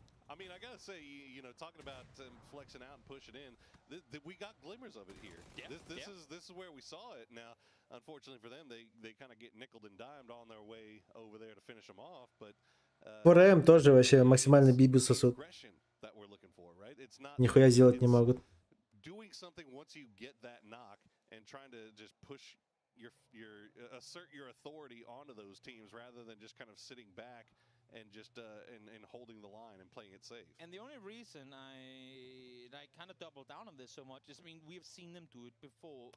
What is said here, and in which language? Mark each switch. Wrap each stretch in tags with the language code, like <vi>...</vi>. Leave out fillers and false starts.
<en>I mean, I gotta say, you know, talking about flexing out and pushing in, we got glimmers of it here. Yeah, this is where we saw it. Now, unfortunately for them, they kind of get nickeled and dimed on their way over there to finish them off. But</en> <ru>4M тоже вообще максимально бибу сосут.</ru> <en>that we're looking for, right? It's not</en> <ru>Нихуя сделать не могут.</ru> <en>doing something once you get that knock and trying to just push your assert your authority onto those teams rather than just kind of sitting back and just and holding the line and playing it safe. And the only reason I kind of double down on this so much is, I mean, we've seen them do it before.</en>